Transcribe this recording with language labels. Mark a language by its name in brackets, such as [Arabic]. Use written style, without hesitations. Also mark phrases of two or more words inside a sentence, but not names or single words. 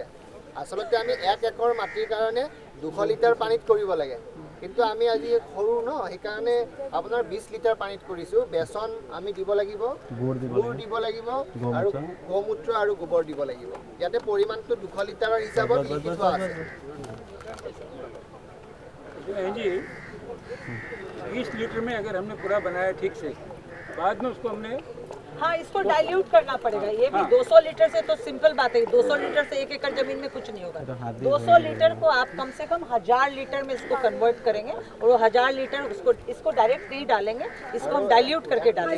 [Assamese] আচলতে আমি 1 একৰ মাটিৰ কাৰণে 200 লিটাৰ পানীত কৰিব লাগে, কিন্তু আমি আজি সৰু ন, সেইকাৰণে আপোনাৰ 20 লিটাৰ পানীত কৰিছোঁ। বেচন আমি দিব লাগিব, গুড় দিব লাগিব আৰু গোমূত্ৰ আৰু গোবৰ দিব লাগিব। ইয়াতে পৰিমাণটো 200 লিটাৰৰ হিচাপত লিখি থোৱা আছে। [Hindi] 20 लीटर में अगर हमने पूरा बनाया ठीक से, बाद में उसको हमने हाँ इसको डाइल्यूट करना पड़ेगा। ये भी 200 लीटर से तो सिंपल बात है, 200 लीटर से 1 एकड़ जमीन में कुछ नहीं होगा। 200 लीटर को आप कम से कम 1000 लीटर में इसको कन्वर्ट करेंगे और वो 1000 लीटर इसको डायरेक्ट नहीं डालेंगे, इसको हम डाइल्यूट करके डालेंगे